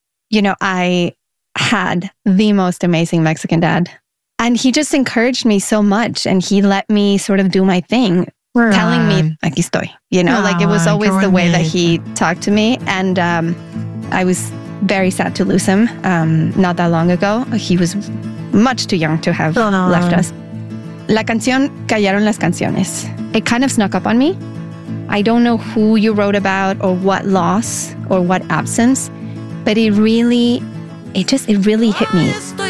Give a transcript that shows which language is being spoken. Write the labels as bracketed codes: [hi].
[en] You know, I had the most amazing Mexican dad, and he just encouraged me so much, and he let me sort of do my thing. Telling me, [es] aquí estoy, [en] you know, like it was always the way that he talked to me. And I was very sad to lose him not that long ago. He was much too young to have left us. [es] La canción, callaron las canciones. [en] It kind of snuck up on me. I don't know who you wrote about or what loss or what absence, but it really hit me.